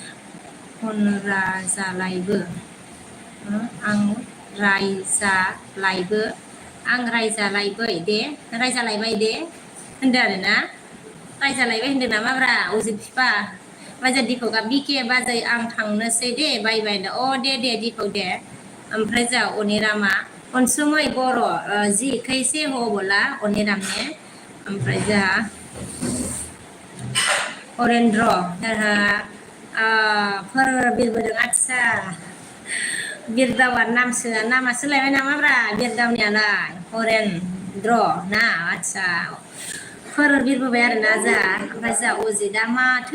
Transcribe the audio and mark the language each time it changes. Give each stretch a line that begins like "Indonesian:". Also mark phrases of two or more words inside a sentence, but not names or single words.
Bodo: जालायबो आं रायजालायबाय दे होनदो आरोना रायजालायबाय होनदों नामाब्रा अजित फिफा ओमफ्राय दिपकआ बिके बाजै आं थांनोसै दे बाय बाय अ दे दिपक दे ओमफ्राय जोंहा अनिरामा अनसुमै बर' जि
Hindi: कैसे हो
Bodo: बोला अनिराम ने ओमफ्राय जोंहा हरेन्द्र फोर बिरबोदों आदसा बिरदावा नामा सोलायबाय नामाब्रा बिरदावनियालाय हरेन्द्र ना आदसा फोर बिरबोबाय आरोना जोंहा ओमफ्राय जोंहा अजितआ माथो